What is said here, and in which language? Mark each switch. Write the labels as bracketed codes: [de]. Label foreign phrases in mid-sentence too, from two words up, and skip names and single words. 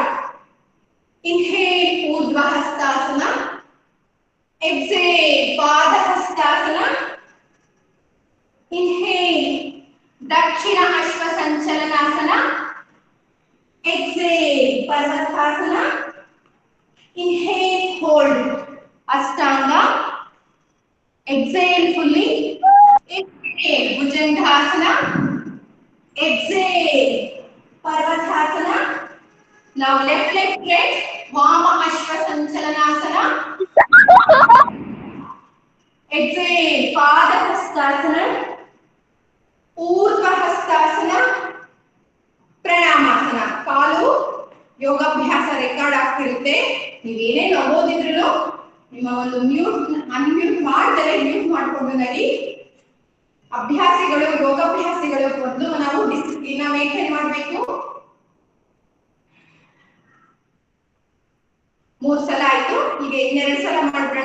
[en] Inhale Urdhva Hastasana, exhale Padahastasana, inhale Dakshina Ashwa Sanchalanasana, exhale Parvatasana, inhale hold Ashtanga, exhale fully, inhale Bhujangasana, exhale Parvatasana. Now left leg stretch, Vama Ashwa Sanchalanasana. Exhale, Pada Hastasana, Urdhva Hastasana, Pranamasana. [kn] Kalu ಯೋಗಾಭ್ಯಾಸ ರೆಕಾರ್ಡ್ ಆಗ್ತಿರುತ್ತೆ. ನೀವೇನೇ ಓದಿದ್ರು ನಿಮ್ಮ ಒಂದು ಅನ್ಮ್ಯೂಟ್ ಮಾಡ್ತಾರೆ, ಮ್ಯೂಟ್ ಮಾಡ್ಕೊಂಡು ನಡಿ. ಅಭ್ಯಾಸಿಗಳು, ಯೋಗಾಭ್ಯಾಸಿಗಳು ಮೊದಲು ನಾವು [en] discipline maintain [kn] ಮಾಡಬೇಕು. 3 ಸಲ ಆಯ್ತು, ಈಗ 2 ಸಲ ಮಾಡೋಣ.